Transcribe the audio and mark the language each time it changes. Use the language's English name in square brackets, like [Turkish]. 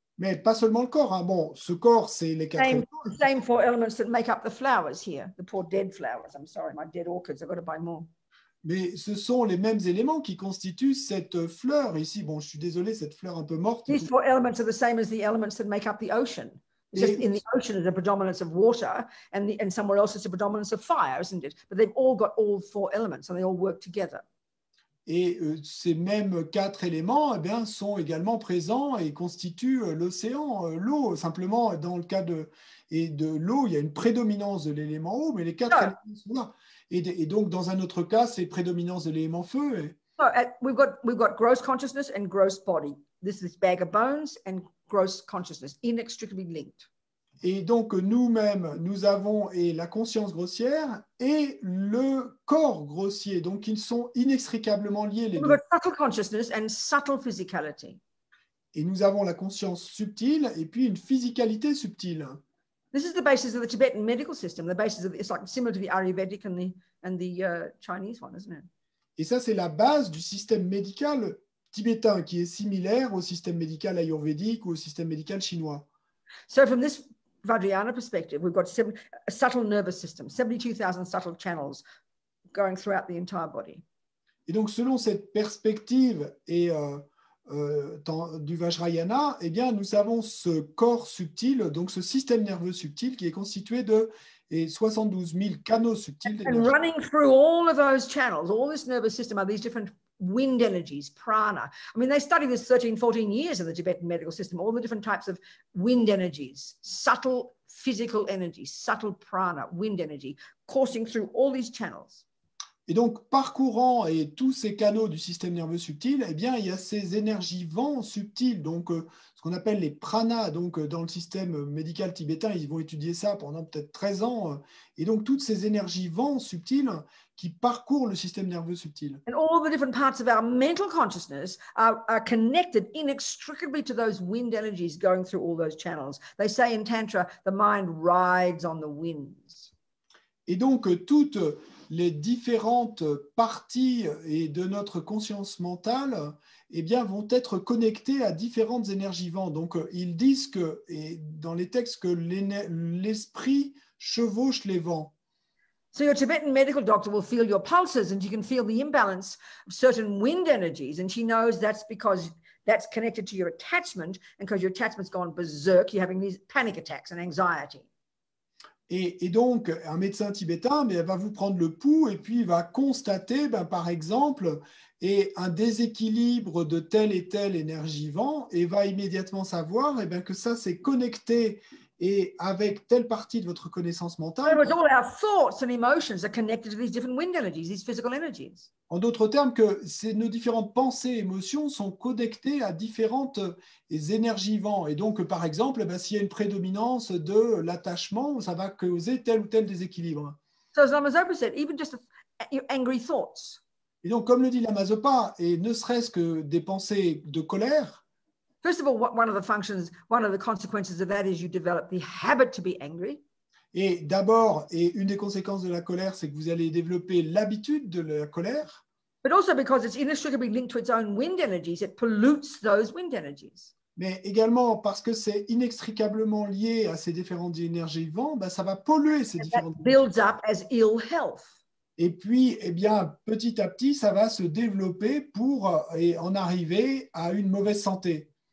[French] Mais pas seulement le corps. Hein. Bon, ce corps, c'est les 4 éléments. [English] Same 4 elements that make up the flowers here, the poor dead flowers. I'm sorry, my dead orchids. I've got to buy more. [French] Mais ce sont les mêmes éléments qui constituent cette fleur ici. Bon, je suis désolé, cette fleur un peu morte. [English] These 4 elements are the same as the elements that make up the ocean. It's just in the ocean there's a predominance of water, and somewhere else it's a predominance of fire, isn't it? But they've all got all 4 elements, and they all work together. [French] Et ces mêmes 4 éléments eh bien, sont également présents et constituent l'océan, l'eau. Simplement, dans le cas de l'eau, il y a une prédominance de l'élément eau, mais les 4 éléments sont là. Et donc, dans un autre cas, c'est prédominance de l'élément feu. [English] We've got gross consciousness and gross body. This bag of bones and gross consciousness, inextricably linked. [French] Et donc, nous-mêmes, nous avons la conscience grossière et le corps grossier. Donc, ils sont inextricablement liés, les deux. [English] We've got subtle consciousness and subtle physicality. [French] Et nous avons la conscience subtile et puis une physicalité subtile. [English] This is the basis of the Tibetan medical system. The basis of it's like similar to the Ayurvedic and the Chinese one, isn't it? [French] Et ça, c'est la base du système médical tibétain qui est similaire au système médical ayurvédique ou au système médical chinois. [English] So from this Vajrayana perspective, we've got a subtle nervous system, 72,000 subtle channels going throughout the entire body. [French] Et donc, selon cette perspective et du Vajrayana, eh bien, nous avons ce corps subtil, donc ce système nerveux subtil qui est constitué de 72 000 canaux subtils. [English] And running through all of those channels, all this nervous system are these different wind energies, prana. I mean, they study this 13, 14 years in the Tibetan medical system, all the different types of wind energies, subtle physical energy, subtle prana, wind energy, coursing through all these channels. [French] Et donc, parcourant tous ces canaux du système nerveux subtil, eh bien, il y a ces énergies vents subtiles, donc ce qu'on appelle les pranas. Donc, dans le système médical tibétain, ils vont étudier ça pendant peut-être 13 ans. Et donc, toutes ces énergies vents subtiles qui parcourent le système nerveux subtil. [English] And all the different parts of our mental consciousness are connected inextricably to those wind energies going through all those channels. They say in Tantra, the mind rides on the winds. [French] Et donc, toutes les différentes parties de notre conscience mentale eh bien, vont être connectées à différentes énergies vents. Donc, ils disent que, et dans les textes, que l'esprit chevauche les vents. [English] So your Tibetan medical doctor will feel your pulses, and you can feel the imbalance of certain wind energies, and she knows that's because that's connected to your attachment, and because your attachment's gone berserk, you're having these panic attacks and anxiety. [French] Et donc, un médecin tibétain va vous prendre le pouls et puis il va constater, par exemple, un déséquilibre de telle et telle énergie vent et va immédiatement savoir que ça s'est connecté et avec telle partie de votre connaissance mentale. [English] All our thoughts and emotions are connected to these different wind energies, these physical energies. [French] En d'autres termes, que nos différentes pensées et émotions sont connectées à différentes énergies vents. Et donc, par exemple, s'il y a une prédominance de l'attachement, ça va causer tel ou tel déséquilibre. [English] So as Lama Zopa said, even just your angry thoughts. [French] Et donc, comme le dit Lama Zopa, et ne serait-ce que des pensées de colère. [English] First of all, one of the consequences of that is you develop the habit to be angry. [French] Et d'abord, une des conséquences de la colère, c'est que vous allez développer l'habitude de la colère. [English] But also because it's inextricably linked to its own wind energies, it pollutes those wind energies. [French] Mais également parce que c'est inextricablement lié à ces différentes énergies vent, ça va polluer ces différentes énergies. [English] Builds up as ill health. [French] Et puis, petit à petit, ça va se développer pour en arriver à une mauvaise santé.